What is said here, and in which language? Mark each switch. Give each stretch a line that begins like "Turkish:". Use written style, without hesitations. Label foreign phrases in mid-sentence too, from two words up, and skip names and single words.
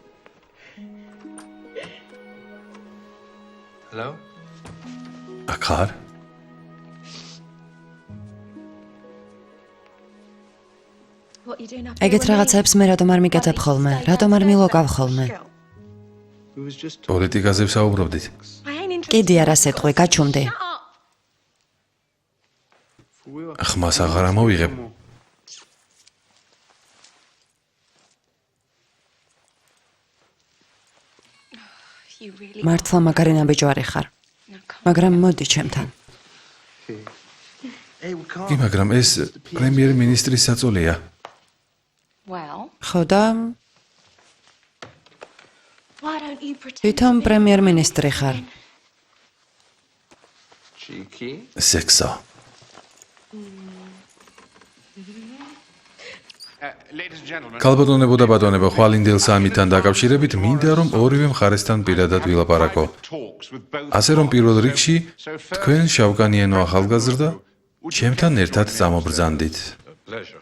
English: Hello?
Georgian: აქ ხარ? ეგეთ რაღაცებს მე რატომ არ მიკეთებ ხოლმე? რატომ არ მილოგავ ხოლმე?
English: We was just
Georgian: პოლიტიკაზე ვსაუბრობდით. კიდე არა სეტყვი, გაჩუმდი. ხმას აღარ ამოვიღებ. მართლა მაგარი ნაბიჯვარი ხარ. მაგრამ მოდი ჩემთან. კი, მაგრამ ეს პრემიერ-მინისტრის საწოლია. ხო და თვითონ პრემიერ-მინისტრი ხარ.
English: cheeky.
Georgian: სექსო.
English: Ladies and gentlemen,
Georgian: ქალბატონებო და ბატონებო, ხვალინდელ სამიდან დაკავშირებით მინდა რომ ორივე მხარესთან პირადად ვილაპარაკო.
English: talks with both
Georgian: ასე რომ პირველ რიგში თქვენ შავკანიანო ახალგაზრდა ჩემთან ერთად წამობრძანდით.
English: Pleasure.